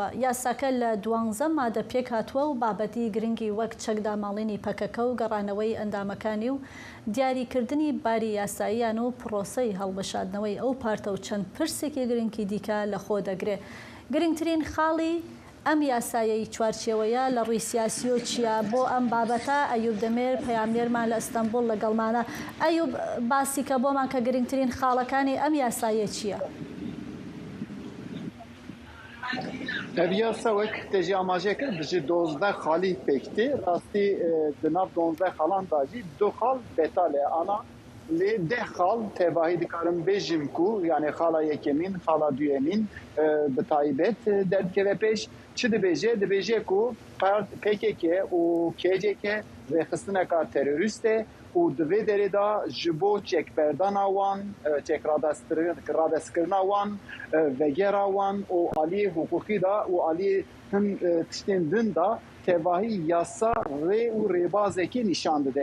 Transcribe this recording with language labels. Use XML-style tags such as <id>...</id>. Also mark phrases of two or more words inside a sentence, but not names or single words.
<ckb>یاساکە لە 12 مادە پێک هاتووە و بابەتی گرنگی وەک چەکداماڵینی پەکەکە و گەڕانەوەی ئەندامەکانی و دیاریکردنی باری یاساییان و پرۆسەی هەڵبەشاردنەوەی ئەو پارتە و چەند پرسێکی گرنگی دیکە لەخۆ دەگرێ. گرنگترین خاڵی ئەم یاسایەی چوارچێوەیە لە ڕووی سیاسی و چیە بۆ ئەم بابەتە ئەیوب دەمێر پەیامنێرمان لە ئەستەمبول لەگەڵمانە. ئەیوب باسی کە بۆمان کە گرنگترین خاڵەکانی ئەم یاسایە چییە؟</ckb> <ku>Ev yasa wek tejî amajê kir ji 12 xalî pêktî rastî di nav 12 xalan da jî 2 xal betal e ana lê 10 xal tevahî dikarim bêjim ku yani xala yekemîn xala duyemîn bi taybet derdikeve pêş çi dibêje dibêje ku PKK û KCK rêxistineka terorîst e û di vê derê da ji bo çekberdana wan çekradestkirina wan vegera wan û aliyê hukukî da û aliyê hin tiştên din da tevahî yasa rê û rêbazekî nîşan dide.</ku>